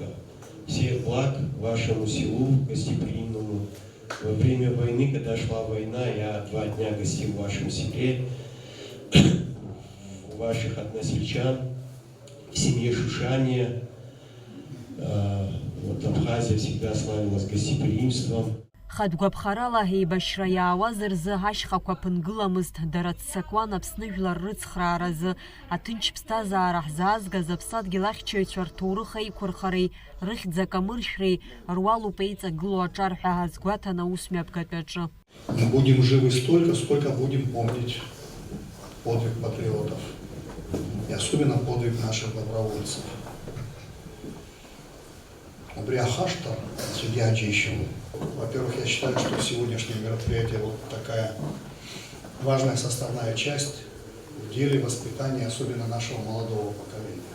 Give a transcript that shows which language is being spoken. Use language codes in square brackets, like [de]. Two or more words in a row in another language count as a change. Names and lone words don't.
[ru] Всех благ вашему селу гостеприимному. Во время войны, когда шла война, я 2 дня гостил в вашем селе, у ваших односельчан, в семье Шушания. Вот Абхазия всегда славилась гостеприимством. [ab] Хатәгәаԥхарала еибашьра иаауаз рзы ашьхақәа ԥынгыламызт, дара ццакуан Аԥсны жәлар рыцхрааразы. Аҭынч ԥсҭазаара ҳзаазгаз аԥсадгьыл ахьчаҩцәа рҭоурых аиқәырхареи, рыхьӡ акамыршәреи руалуп еиҵагылоу аҿар ҳәа ҳазгәаҭан аусмҩаԥгатәи аҿы. [ru] Мы будем живы столько, сколько будем помнить подвиг патриотов. И особенно подвиг наших добровольцев. Бриахаштар среди Аджищев. Во-первых, я считаю, что сегодняшнее мероприятие вот такая важная составная часть в деле воспитания, особенно нашего молодого поколения.